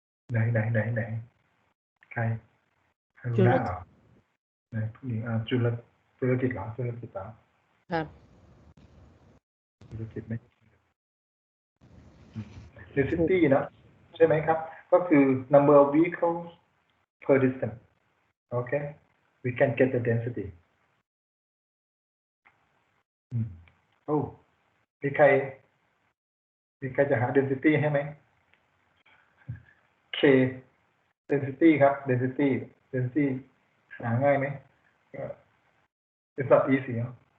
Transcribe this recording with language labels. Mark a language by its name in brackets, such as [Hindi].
[Thai] ไหน ใครรู้ จุล หน้าเหรอไหนผู้หญิงจุลกิจเหรอ ครับ จุลกิจไม่ density นะใช่ไหมครับ ก็คือ [English] number of vehicles per distance. Okay, we can get the density. [Thai] โอ้มีใครจะหา density ให้ไหม K density ครับ density หาง่ายไหม [English] It's not easy, huh?